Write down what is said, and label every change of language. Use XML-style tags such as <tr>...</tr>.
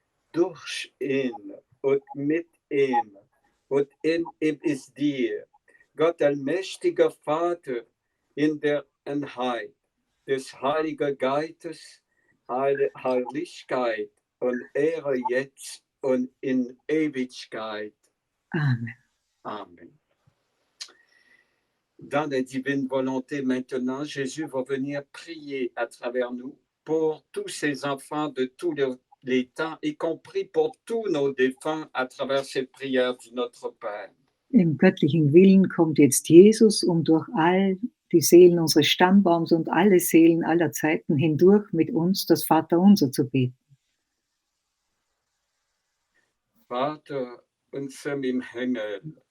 <de>Durch ihn und mit ihm und in ihm ist dir, Gott allmächtiger Vater, in der Einheit des Heiligen Geistes, Heiligkeit und Ehre jetzt und in Ewigkeit. Amen. Amen.</de> <fr>Dans la divine volonté maintenant, Jésus va venir prier à travers nous pour tous ces enfants de tous les temps, y compris pour tous nos défunts à travers cette prière du Notre Père.</fr> <de>Im göttlichen Willen kommt jetzt Jesus, um durch all die Seelen unseres Stammbaums und alle Seelen aller Zeiten hindurch mit uns das Vaterunser zu beten. Vater unser im Himmel,</de>